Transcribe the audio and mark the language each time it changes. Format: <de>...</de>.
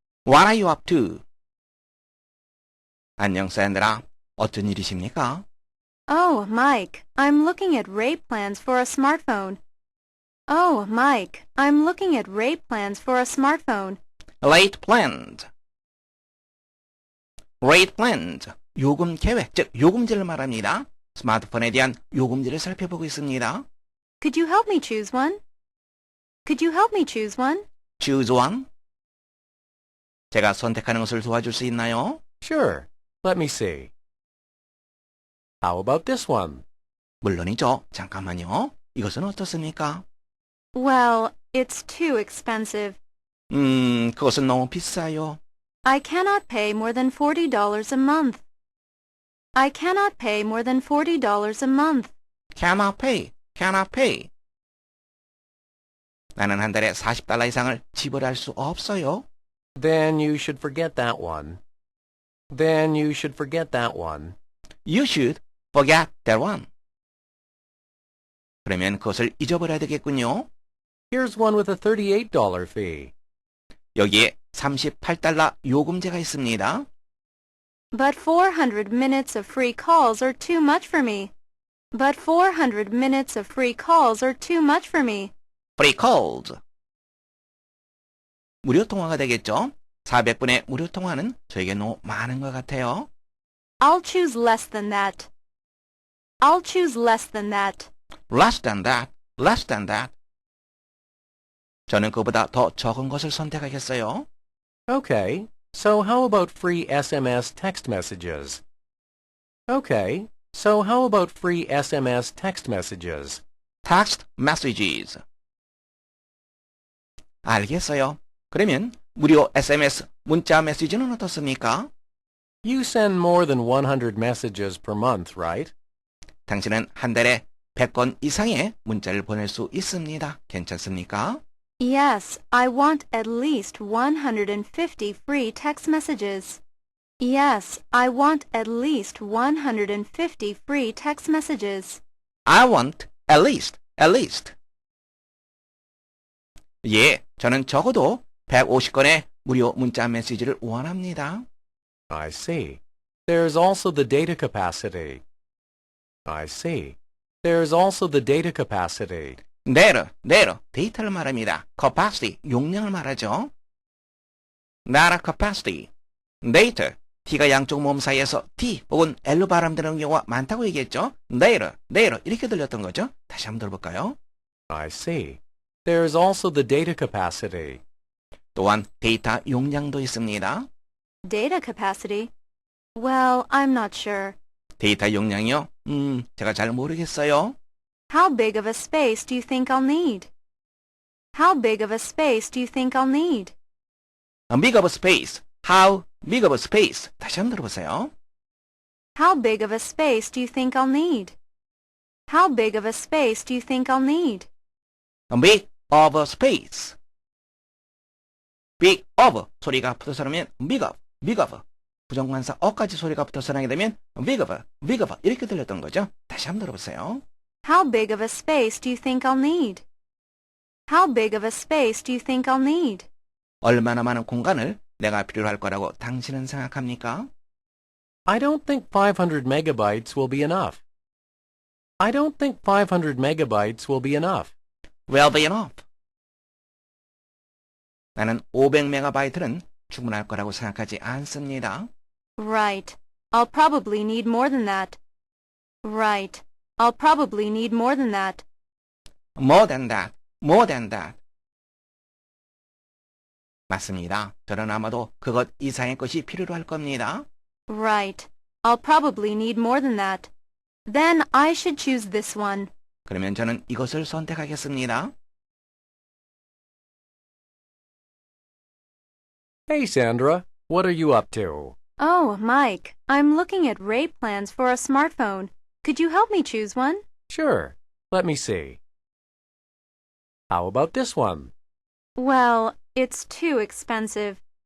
<en>What are you up to?</en> <ko>안녕, 샌드라. 어쩐 일이십니까?</ko> <en>Oh, Mike, I'm looking at rate plans for a smartphone. Oh, Mike, I'm looking at rate plans for a smartphone. Rate plans. Rate plans.</en> <ko>요금 계획, 즉 요금제를 말합니다. 스마트폰에 대한 요금제를 살펴보고 있습니다.</ko> <en>Could you help me choose one? Could you help me choose one? Choose one.</en> <ko>제가 선택하는 것을 도와줄 수 있나요?</ko> <en>Sure. Let me see. How about this one?</en> <ko>물론이죠. 잠깐만요. 이것은 어떻습니까?</ko> <en>Well, it's too expensive.</en> <ko>그것은 너무 비싸요.</ko> <en>I cannot pay more than $40 a month. I cannot pay more than $40 a month. Cannot pay. Cannot pay.</en> <ko>나는 한 달에 $40 이상을 지불할 수 없어요.</ko> <en>Then you should forget that one. Then you should forget that one. You should forget that one.</en> <ko>그러면 그것을 잊어버려야 되겠군요.</ko> <en>Here's one with a $38 fee.</en> <ko>여기에 $38 요금제가 있습니다.</ko> <en>But 400 minutes of free calls are too much for me. But 400 minutes of free calls are too much for me. Free calls.</en> <ko>무료 통화가 되겠죠? 400분의 무료 통화는 저에게 너무 많은 것 같아요.</ko> <en>I'll choose less than that. I'll choose less than that. Less than that. Less than that.</en> <ko>저는 그보다 더 적은 것을 선택하겠어요.</ko> <en>Okay, so how about free SMS text messages? Okay, so how about free SMS text messages? Text messages.</en> <ko>알겠어요. 그러면 무료 SMS 문자 메시지는 어떻습니까?</ko> <en>You send more than 100 messages per month, right?</en> <ko>당신은 한 달에 100건 이상의 문자를 보낼 수 있습니다. 괜찮습니까?</ko> <en>Yes, I want at least 150 free text messages. Yes, I want at least 150 free text messages. I want at least.</en> <ko>예, 저는 적어도 150건의 무료 문자 메시지를 원합니다.</ko> <en>I see. There's also the data capacity. I see. There's also the data capacity.</en> <ko>data, 데이터를 말합니다. capacity, 용량을 말하죠. data capacity, data, T가 양쪽 모음 사이에서 T 혹은 L로 발음되는 경우가 많다고 얘기했죠. data 이렇게 들렸던 거죠. 다시 한번 들어볼까요?</ko> <en>I see. There's also the data capacity.</en> <ko>또한 데이터 용량도 있습니다.</ko> <en>Data capacity? Well, I'm not sure.</en> <ko>데이터 용량이요? 제가 잘 모르겠어요.</ko> <en>How big of a space do you think I'll need? How big of a space do you think I'll need? A big of a space. How big of a space.</en> <ko>다시 한번 들어보세요.</ko> <en>How big of a space do you think I'll need? How big of a space do you think I'll need? A big of a space.</en> <ko>big of 소리가 붙어서 나면 big of. 부정관사 어까지 소리가 붙어서 나게 되면 big of 이렇게 들렸던 거죠. 다시 한번 들어보세요.</ko> <en>How big of a space do you think I'll need? How big of a space do you think I'll need?</en> <ko>얼마나 많은 공간을 내가 필요로 할 거라고 당신은 생각합니까?</ko> <en>I don't think 500 megabytes will be enough. I don't think 500 megabytes will be enough. Will be enough.</en> <ko>나는 500메가바이트는 충분할 거라고 생각하지 않습니다.</ko> <en>Right. I'll probably need more than that. Right. I'll probably need more than that. More than that.</en> <ko>맞습니다. 저는 아마도 그것 이상의 것이 필요로 할 겁니다.</ko> <en>Right. I'll probably need more than that. Then I should choose this one.</en> <ko>그러면 저는 이것을 선택하겠습니다.</ko> <en>Hey, Sandra, what are you up to? Oh, Mike, I'm looking at rate plans for a smartphone. Could you help me choose one? Sure. Let me see. How about this one? Well, it's too expensive.</en>